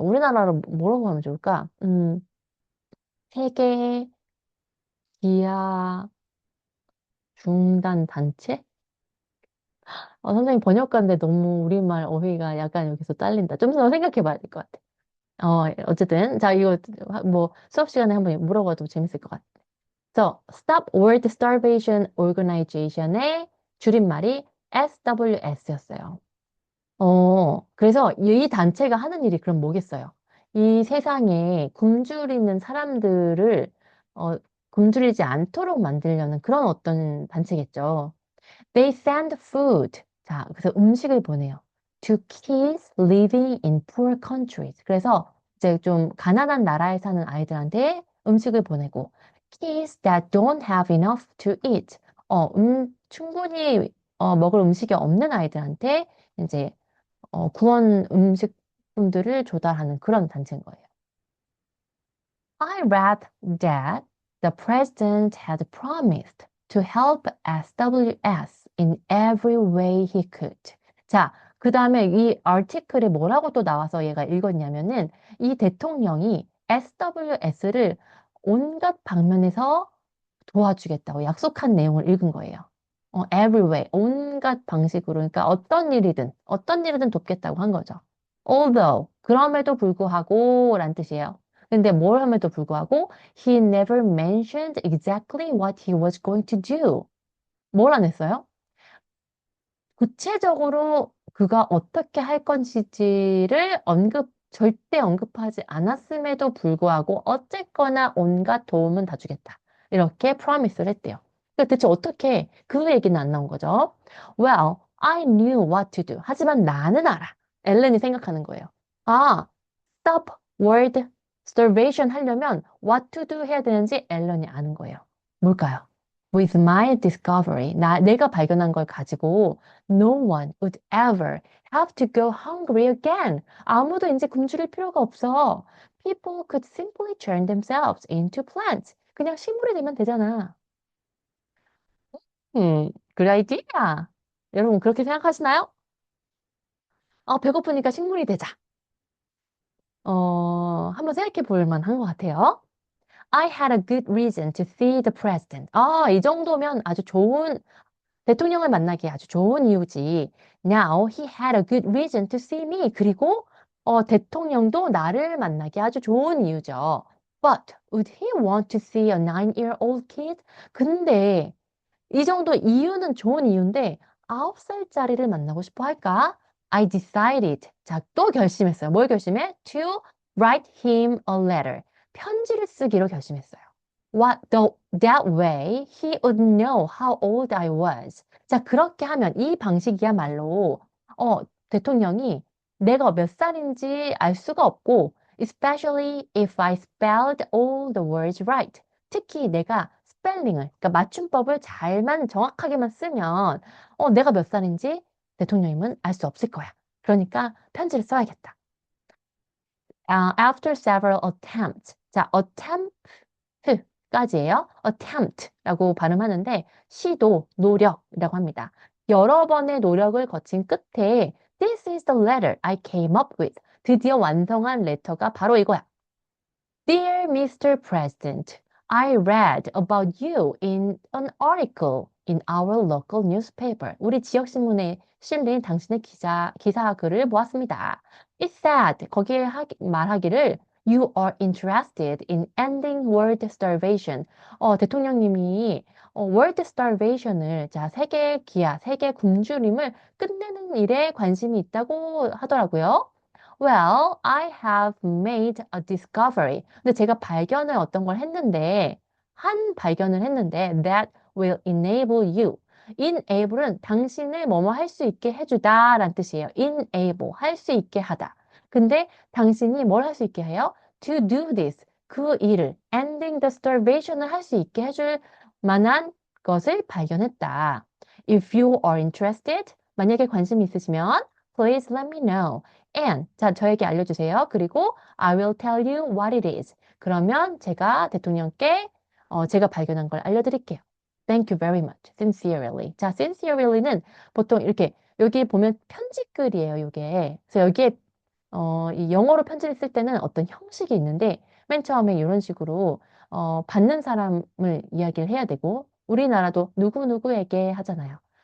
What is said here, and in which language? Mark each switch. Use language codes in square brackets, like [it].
[ko] 우리나라로 뭐라고 하면 좋을까? 세계 기아 중단 단체? 선생님 번역가인데 너무 우리말 어휘가 약간 여기서 딸린다. 좀 더 생각해 봐야 될 것 같아. 어쨌든. 자, 이거 뭐 수업 시간에 한번 물어봐도 재밌을 것 같아. So, Stop World Starvation Organization의 줄임말이 SWS였어요. 그래서 이 단체가 하는 일이 그럼 뭐겠어요? 이 세상에 굶주리는 사람들을, 어, 굶주리지 않도록 만들려는 그런 어떤 단체겠죠. [en] They send food. [ko] 자, 그래서 음식을 보내요. [en] To kids living in poor countries. [ko] 그래서 이제 좀 가난한 나라에 사는 아이들한테 음식을 보내고, [en] kids that don't have enough to eat. [ko] 충분히 먹을 음식이 없는 아이들한테 이제 구원 음식품들을 조달하는 그런 단체인 거예요. [en] I read that the president had promised to help SWS in every way he could. [ko] 자, 그 다음에 이 article에 뭐라고 또 나와서 얘가 읽었냐면은 이 대통령이 SWS를 온갖 방면에서 도와주겠다고 약속한 내용을 읽은 거예요. [en] every way, [ko] 온갖 방식으로. 그러니까 어떤 일이든 돕겠다고 한 거죠. Although, 그럼에도 불구하고, 란 뜻이에요. 근데 뭘 함에도 불구하고, [en] he never mentioned exactly what he was going to do. [ko] 뭘 안 했어요? 구체적으로 그가 어떻게 할 것인지를 절대 언급하지 않았음에도 불구하고 어쨌거나 온갖 도움은 다 주겠다. 이렇게 프로미스를 했대요. 그러니까 대체 어떻게 그 얘기는 안 나온 거죠? [en] Well, I knew what to do. [ko] 하지만 나는 알아. 엘렌이 생각하는 거예요. stop world starvation 하려면 [en] what to do [ko] 해야 되는지 앨런이 아는 거예요. 뭘까요? [en] With my discovery, [ko] 내가 발견한 걸 가지고 [en] no one would ever have to go hungry again. [ko] 아무도 이제 굶주릴 필요가 없어. [en] People could simply turn themselves into plants. [ko] 그냥 식물이 되면 되잖아. [en] good idea. [ko] 여러분 그렇게 생각하시나요? 배고프니까 식물이 되자. 한번 생각해 볼 만한 것 같아요. [en] I had a good reason to see the president. [ko] 이 정도면 아주 좋은 대통령을 만나기 아주 좋은 이유지. [en] Now he had a good reason to see me. [ko] 그리고 대통령도 나를 만나기 아주 좋은 이유죠. [en] But would he want to see a 9-year-old kid? [ko] 근데 이 정도 이유는 좋은 이유인데 9살짜리를 만나고 싶어 할까? [en] I decided. [ko] 자, 또 결심했어요. 뭘 결심해? [en] To write him a letter. [ko] 편지를 쓰기로 결심했어요. [en] That way he would know how old I was. [ko] 자, 그렇게 하면 이 방식이야말로 대통령이 내가 몇 살인지 알 수가 없고 [en] especially if I spelled all the words right. [ko] 특히 내가 스펠링을, 그러니까 맞춤법을 잘만 정확하게만 쓰면 내가 몇 살인지 대통령님은 알 수 없을 거야. 그러니까 편지를 써야겠다. [en] After several attempts. [ko] 자, attempt까지예요. attempt라고 발음하는데 시도, 노력이라고 합니다. 여러 번의 노력을 거친 끝에 [en] This is the letter I came up with. [ko] 드디어 완성한 레터가 바로 이거야. [en] Dear Mr. President, I read about you in an article in our local newspaper. [ko] 우리 지역 신문에 실린 당신의 기사 글을 보았습니다. [en] It said, [ko] 거기에 말하기를 [en] You are interested in ending world starvation. [ko] 대통령님이 world starvation을, 자, 세계 기아, 세계 굶주림을 끝내는 일에 관심이 있다고 하더라고요. [en] Well, I have made a discovery. [ko] 근데 제가 발견을 어떤 걸 했는데, 한 발견을 했는데, [en] that will enable you. [ko] enable은 당신을 뭐뭐 할 수 있게 해주다 라는 뜻이에요. enable, 할 수 있게 하다. 근데 당신이 뭘 할 수 있게 해요? [en] To do this, [ko] 그 일을, [en] ending the starvation [ko] 을 할 수 있게 해줄 만한 것을 발견했다. [en] If you are interested, [ko] 만약에 관심이 있으시면, [en] please let me know. [ko] And, 자, 저에게 알려주세요. 그리고 [en] I will tell you what it is. [ko] 그러면 제가 대통령께 제가 발견한 걸 알려드릴게요. [en] Thank you very much. Sincerely. [ko] 자, sincerely는 보통 이렇게 여기 보면 편지글이에요, 이게. 그래서 여기에 이 영어로 편지를 쓸 때는 어떤 형식이 있는데 맨 처음에 이런 식으로 받는 사람을 이야기를 해야 되고 우리나라도 누구누구에게 하잖아요.